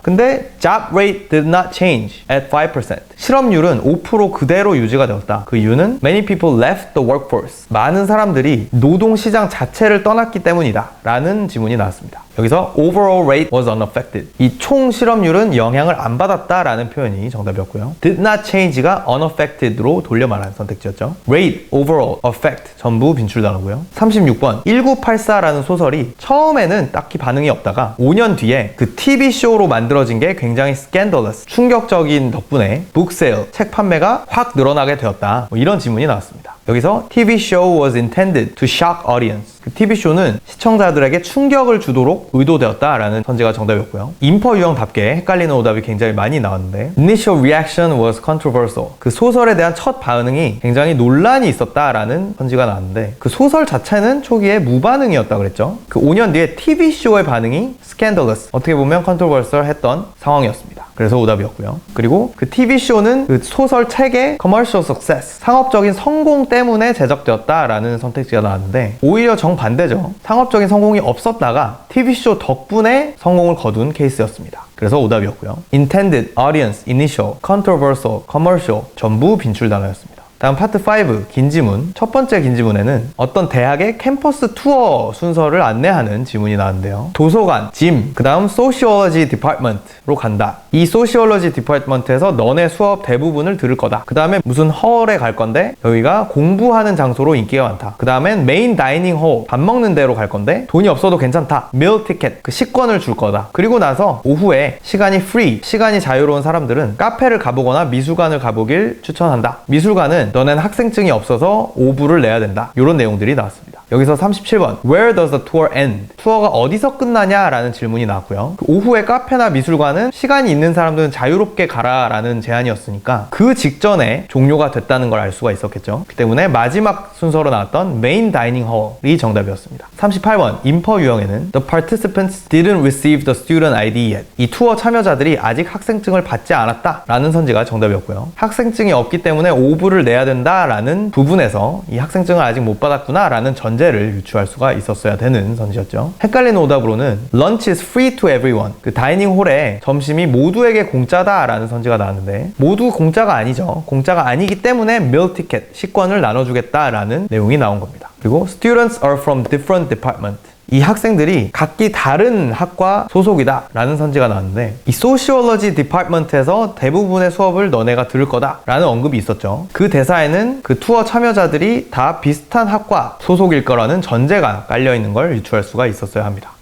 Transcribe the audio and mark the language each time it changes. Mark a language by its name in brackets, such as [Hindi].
[Korean] 근데 [English] job rate did not change at 5%. [Korean] 실업률은 5% 그대로 유지가 되었다. [English] 그 이유는 many people left the workforce. [Korean] 많은 사람들이 노동시장 자체를 떠났기 때문이다. 라는 지문이 나왔습니다. 여기서 [English] overall rate was unaffected. [Korean] 이 총 실업률은 영향을 안 받았다라는 표현이 정답이었고요. did not change가 unaffected로 돌려 말하는 선택지였죠. rate, overall, affect 전부 빈출당하고요. 36번 1984라는 소설이 처음에는 딱히 반응이 없다가 5년 뒤에 그 TV쇼로 만들어진 게 굉장히 scandalous, 충격적인 덕분에 book sale, 책 판매가 확 늘어나게 되었다. 뭐 이런 지문이 나왔습니다. [English] 여기서 TV show was intended to shock audience. [Korean] 그 TV쇼는 시청자들에게 충격을 주도록 의도되었다라는 선지가 정답이었고요. 인퍼 유형답게 헷갈리는 오답이 굉장히 많이 나왔는데 [English] Initial reaction was controversial. [Korean] 그 소설에 대한 첫 반응이 굉장히 논란이 있었다라는 선지가 나왔는데 그 소설 자체는 초기에 무반응이었다 그랬죠. 그 5년 뒤에 TV쇼의 반응이 scandalous, 어떻게 보면 controversial 했던 상황이었습니다. 그래서 오답이었고요. 그리고 그 TV쇼는 그 소설 책의 commercial success, 상업적인 성공 때문에 제작되었다라는 선택지가 나왔는데 오히려 정반대죠. 상업적인 성공이 없었다가 TV쇼 덕분에 성공을 거둔 케이스였습니다. 그래서 오답이었고요. intended, audience, initial, controversial, commercial 전부 빈출 단어였습니다. 다음 파트 5 긴 지문. 첫 번째 긴 지문에는 어떤 대학의 캠퍼스 투어 순서를 안내하는 지문이 나왔는데요. 도서관, 짐, 그 다음 소시올러지 디파트먼트로 간다. 이 소시올러지 디파트먼트에서 너네 수업 대부분을 들을 거다. 그 다음에 무슨 헐에 갈 건데 여기가 공부하는 장소로 인기가 많다. 그 다음엔 메인 다이닝 홀, 밥 먹는 데로 갈 건데 돈이 없어도 괜찮다. 밀 티켓, 그 식권을 줄 거다. 그리고 나서 오후에 시간이 free, 시간이 자유로운 사람들은 카페를 가보거나 미술관을 가보길 추천한다. 미술관은 너넨 학생증이 없어서 오부를 내야 된다. 이런 내용들이 나왔습니다. 여기서 37번 [English] Where does the tour end? [Korean] 투어가 어디서 끝나냐? 라는 질문이 나왔고요. 오후에 카페나 미술관은 시간이 있는 사람들은 자유롭게 가라 라는 제안이었으니까 그 직전에 종료가 됐다는 걸 알 수가 있었겠죠. 그 때문에 마지막 순서로 나왔던 Main Dining Hall이 정답이었습니다. 38번 인퍼 유형에는 [English] The participants didn't receive the student ID yet. [Korean] 이 투어 참여자들이 아직 학생증을 받지 않았다 라는 선지가 정답이었고요. 학생증이 없기 때문에 오브를 내야 된다 라는 부분에서 이 학생증을 아직 못 받았구나 라는 전제를 유추할 수가 있었어야 되는 선지였죠. 헷갈리는 오답으로는 [English] Lunch is free to everyone. [Korean] 그 다이닝홀에 점심이 모두에게 공짜다 라는 선지가 나왔는데 모두 공짜가 아니죠. 공짜가 아니기 때문에 meal ticket, 식권을 나눠주겠다 라는 내용이 나온 겁니다. 그리고 [English] Students are from different department. [Korean] 이 학생들이 각기 다른 학과 소속이다 라는 선지가 나왔는데 이 소시올러지 디파트먼트에서 대부분의 수업을 너네가 들을 거다 라는 언급이 있었죠. 그 대사에는 그 투어 참여자들이 다 비슷한 학과 소속일 거라는 전제가 깔려있는 걸 유추할 수가 있었어야 합니다.